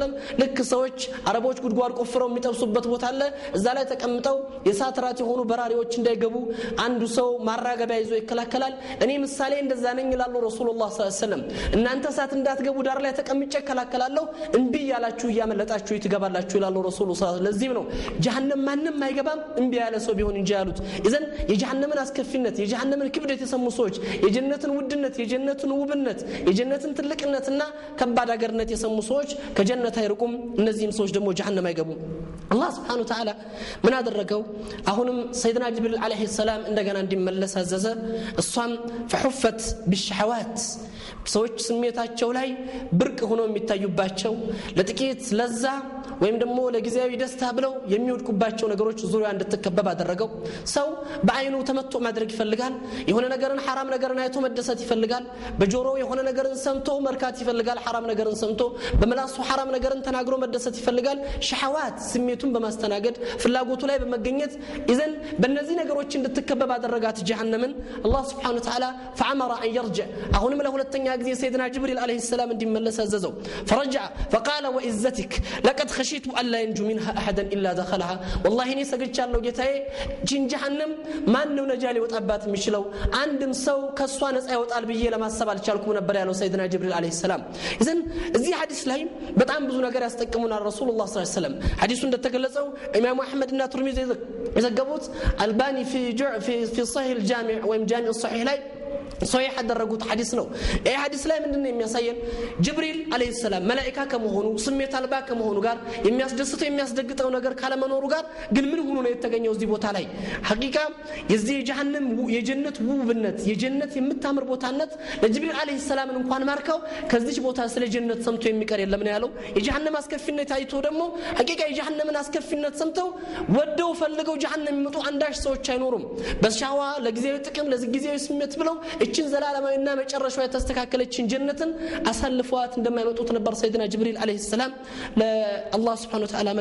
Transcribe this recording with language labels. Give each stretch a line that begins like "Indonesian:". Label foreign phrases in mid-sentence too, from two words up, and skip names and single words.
Amharic: ወሰለም ልክ ሰዎች አረቦች ጉድጓድ ቆፍረው የሚጠብሱበት ቦታ አለ እዛ ላይ ተቀምጠው የሳትራት የሆኑ በራሪዎች እንዳይገቡ አንዱ ሰው ማራገቢያ ይዞ ይከላከላል እኔ ምሳሌ እንደዛ ነኝ ይላሉ
Arabic: رسول الله صلى الله عليه وسلم
Amharic: እናንተ ሳት እንዳትገቡ ዳር ላይ ተቀምጬ ከላከላለሁ እንቢ ያላችሁ ያመለጣችሁ ይትገባላችሁ ይላሉ
Arabic: رسول الله صلى الله عليه وسلم
Amharic: ለዚህ ነው جهنم ማንንም አይገባም እንቢ ያለ ሰው ቢሆን እንጂ ያሉት ኢዘን የጀሃነምን አስከፊነት የጀሃነምን ክብደት የሰሙ ሰዎች የጀነትን ውድነት የጀነትን ውብነት የጀነትን ትልቅነትና ከባድ አገርነት የሰሙ ሰዎች ከጀነት አይርቁም እነዚህም ሰዎች ደግሞ جهنم አይገቡም
Arabic: الله سبحانه وتعالى
Amharic: ምን አደረገው አሁንም ሰይድና ጅብሪል
Arabic: عليه السلام
Amharic: እንደገና እንዲመለስ አዘዘ እሷም
Arabic: فحفت بالشهوات
Amharic: ሰዎች ስሜታቸው ላይ ብርቅ ሆኖ የሚታዩባቸው ለጥቂት ለዛ ወይም ደግሞ ለጊዜያዊ ደስታ ብለው የሚወድቁባቸው ነገሮች ዙሪያ እንድትከበብ አደረገው ሰው በአይኑ ተመቶ ማድረግ ይፈልጋል የሆነ ነገርን حرام ነገርን አይቶ መደሰት ይፈልጋል በጆሮ የሆነ ነገርን ሰምቶ መርካት ይፈልጋል حرام ነገርን ሰምቶ በመላሱ حرام ነገርን ተናግሮ መደሰት ይፈልጋል ሸሃዋት ስሜቱን በማስተናገድ ፍላጎቱ ላይ በመገኘት ኢዘን በእነዚህ ነገሮች እንድትከበብ አደረጋት جهنمን
Arabic: الله سبحانه وتعالى فامر ان يرجع
Amharic: አሁንም ለሁለተኛ ጊዜ ሰይድና ጅብሪል
Arabic: عليه السلام
Amharic: እንዲመለስ አዘዘው
Arabic: فرجع فقال وعزتك لقد خشيت الا ينجو منها احد الا دخلها والله
Amharic: እኔ ሰግቻለሁ ጌታዬ جهنم ማን ነው ነጃ ሊወጣባት የሚችለው አንድም ሰው ከሷ ነፃ ይወጣል ብዬ ለማሰብ አልቻልኩም ነበር ያለው ሰይድና ጅብሪል
Arabic: عليه السلام
Amharic: ኢዘን እዚህ ሐዲስ ላይ በጣም ብዙ ነገር ያስጠቅሙናል
Arabic: رسول الله صلى الله عليه وسلم
Amharic: ሐዲሱ እንደተገለጸው ኢማሙ አህመድ እና ትርሚዚ የዘገቡት አልባኒ
Arabic: في صحيح الجامع
Amharic: ወይም ጃሚዕ الصحيح ላይ ሶሒህ ያደረጉት ሐዲስ ነው። ይሄ ሐዲስ ላይ ምንድነው የሚያሳየን? ጅብሪል
Arabic: عليه السلام
Amharic: መላእክት ከመሆኑ ስሜት አልባ ከመሆኑ ጋር የሚያስደስተው የሚያስደግጠው ነገር ካለመኖሩ ጋር ግን ምን ሆኖ ነው የተገኘው እዚህ ቦታ ላይ? ሐቂቃ የዚህ የጀሃነም የጀነት ውብነት የጀነት የምታምር ቦታነት ለጅብሪል
Arabic: عليه السلام
Amharic: እንኳን ማርከው ከዚህ ቦታ ስለ ጀነት ሰምቶ የሚቀር የለም ነው ያለው። የጀሃነም አስከፊነት አይቶ ደግሞ ሐቂቃ የጀሃነምን አስከፊነት ሰምተው ወደው ፈልገው ጀሃነም የሚመጡ አንዳች ሰዎች አይኖሩም። በሻዋ ለጊዜያዊ ጥቅም ለጊዜያዊ ስሜት ብለው እችን ዘላለማዊና መጨረሻው የተስተካከለችን ጀነትን አሳልፈዋት እንደማይመጡት ነበር ሰይድና ጅብሪል አለይሂ ሰላም ለአላህ
Arabic: سبحانه وتعالى